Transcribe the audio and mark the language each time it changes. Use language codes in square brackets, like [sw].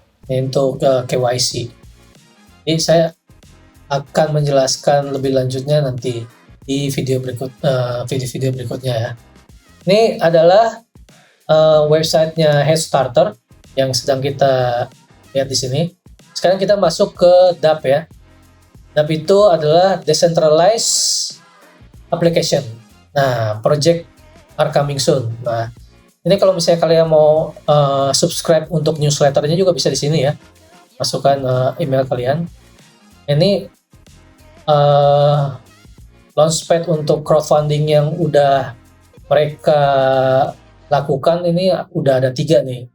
[id] Ini untuk KYC. Jadi saya akan menjelaskan lebih lanjutnya nanti di video berikutnya ya. Ini adalah websitenya Headstarter yang sedang kita lihat di sini. Sekarang kita masuk ke DApp ya. DApp itu adalah Decentralized Application. [en] Nah, project are coming soon. [id] Nah, ini kalau misalnya kalian mau subscribe untuk newsletternya juga bisa di sini ya. Masukkan email kalian. Ini launchpad untuk crowdfunding yang udah mereka lakukan ini udah ada 3 nih.